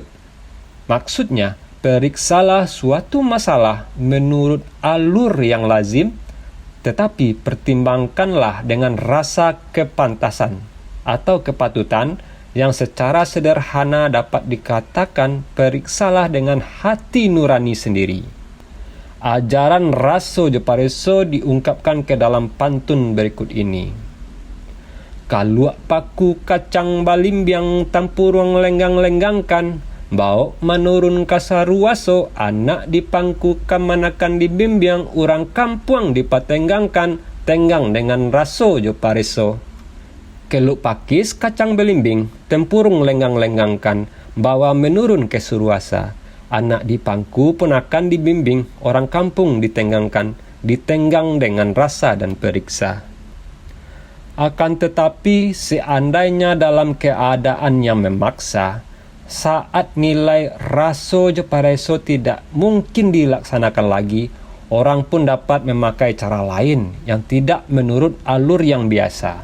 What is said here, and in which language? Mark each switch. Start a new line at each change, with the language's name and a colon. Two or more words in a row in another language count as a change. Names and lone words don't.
Indonesian: Maksudnya, periksalah suatu masalah menurut alur yang lazim, tetapi pertimbangkanlah dengan rasa kepantasan atau kepatutan yang secara sederhana dapat dikatakan periksalah dengan hati nurani sendiri. Ajaran Raso Jepareso diungkapkan ke dalam pantun berikut ini.
Minangkabau: Kaluak paku kacang balimbiang tampurung lenggang-lenggangkan, bau menurun kasaruaso, anak dipangku kamanakan dibimbiang, orang kampuang dipatenggangkan,
Indonesian: tenggang dengan Raso Jepareso. Keluk pakis kacang belimbing, tempurung lenggang-lenggangkan, bawa menurun ke suruasa. Anak dipangku pun akan dibimbing, orang kampung ditenggangkan, ditenggang dengan rasa dan periksa. Akan tetapi, seandainya dalam keadaan yang memaksa, saat nilai Raso Jepareso tidak mungkin dilaksanakan lagi, orang pun dapat memakai cara lain yang tidak menurut alur yang biasa.